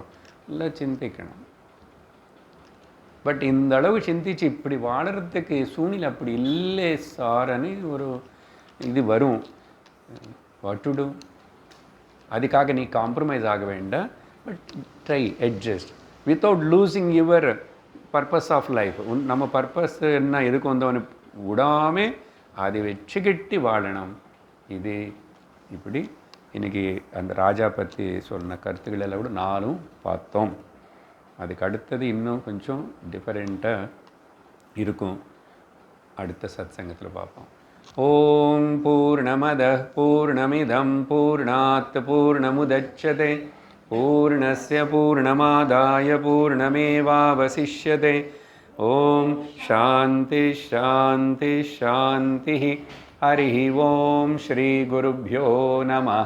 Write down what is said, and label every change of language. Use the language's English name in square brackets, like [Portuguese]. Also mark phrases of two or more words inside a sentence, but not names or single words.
[Tamil] எல்லாம் சிந்திக்கணும். பட் இந்த அளவு சிந்திச்சு இப்படி வாழறதுக்கு சூழ்நிலை அப்படி இல்லை சார்னு ஒரு இது வரும். [English] what to do? [Tamil] அதுக்காக நீ காம்ப்ரமைஸ் ஆக வேண்டாம். [English] but try adjust without losing your purpose of life. [Tamil] நம்ம பர்பஸ் என்ன, எதுக்கு வந்தவனு விடாமல் அதை வச்சுக்கிட்டு வாழணும். இது இப்படி இன்றைக்கி அந்த ராஜா பற்றி சொன்ன கருத்துக்கள் எல்லாம் கூட நானும் பார்த்தோம். அதுக்கு அடுத்தது இன்னும் கொஞ்சம் டிஃபரெண்ட்டாக இருக்கும். அடுத்த சத்சங்கத்தில் பார்ப்போம். [Sanskrit] ओम् पूर्णमद पूर्णमिदम् पूर्णात् पूर्णमुदच्यते पूर्णस्य पूर्णमादाय पूर्णमेवावशिष्यते. ओम् शान्ति शान्ति शान्ति. हरि ओम् श्री गुरुभ्यो नमः.